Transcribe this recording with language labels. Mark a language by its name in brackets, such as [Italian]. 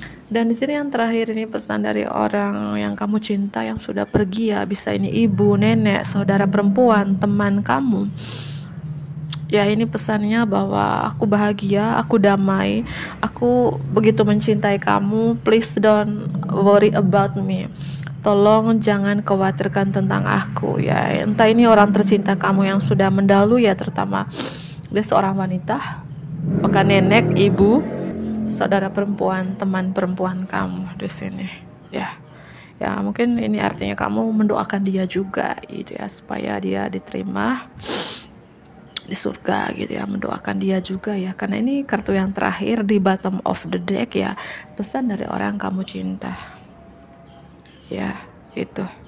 [Indonesian] Dan di sini yang terakhir ini pesan dari orang yang kamu cinta yang sudah pergi ya, bisa ini ibu, nenek, saudara perempuan, teman kamu. Ya ini pesannya bahwa aku bahagia, aku damai, aku begitu mencintai kamu. [English] Please don't worry about me. [Indonesian] Tolong jangan khawatirkan tentang aku ya. Entah ini orang tercinta kamu yang sudah mendahului ya, terutama dia seorang wanita, apakah nenek, ibu, saudara perempuan, teman perempuan kamu di sini ya. Ya mungkin ini artinya kamu mendoakan dia juga gitu ya, supaya dia diterima di surga gitu ya, mendoakan dia juga ya, karena ini kartu yang terakhir di [English] bottom of the deck [Indonesian] ya, pesan dari orang kamu cinta ya itu.